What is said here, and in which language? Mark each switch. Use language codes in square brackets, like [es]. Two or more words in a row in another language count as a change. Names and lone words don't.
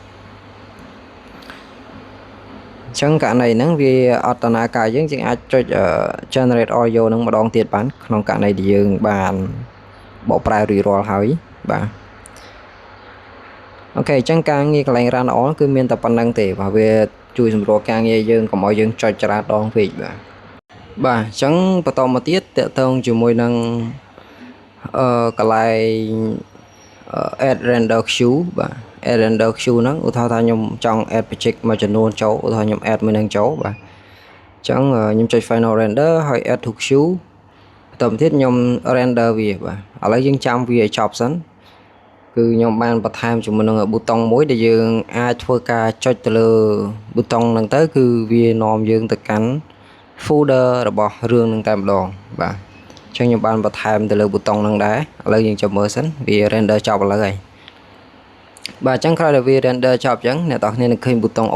[km] ចឹងករណីហ្នឹងវាអត់ដំណើរការយើងអាចចុច [en] generate audio [km] ហ្នឹងម្ដងទៀតបានក្នុងករណីដែលយើងបានបកប្រែរួចរាល់ហើយបាទអូខេចឹងការងារកន្លែង [en] run all [km] គឺមានតែប៉ុណ្្នឹងទេបាទវាជួយសម្រួលការងារយើងកុំឲ្យយើងចុចច្រើនដងពេកបាទអញ្ចឹងបន្តមកទៀតតកតងជាមួយនឹងកន្លែង [en] add render queue [km] បាទ [en] add render queue [km] ហ្នឹងឧទាហរណ៍ថាខ្ញុំចង់ [en] add project [km] មួយចំនួនចូលឧទាហរណ៍ខ្ញុំ add មួយនឹងចូលបាទអញ្ចឹងខ្ញុំចុច [en] final render [km] ហើយ [en] add to queue [km] បន្តមកទៀតខ្ញុំ render វាបាទឥឡូវយើងចាំវាឲ្យចប់សិនគឺខ្ញុំបានបន្ថែមជាមួយនឹងប៊ូតុងមួយដែលយើងអាចធ្វើការចុចទៅលើប៊ូតុងហ្នឹងទៅគឺវានាំយើងទៅកាន់ folder របស់ រឿងហ្នឹងតែម្ដងបាទអញ្ចឹងខ្ញុំបានបន្ថែមទៅលើប៊ូតុងហ្នឹងដែរឥឡូវយើងចាំមើលសិនវា render ចប់ឥឡូវហើយបាទអញ្ចឹងក្រោយដែលវា render ចប់អញ្ចឹងអ្នកនរគ្នានឹងឃើញប៊ូតុង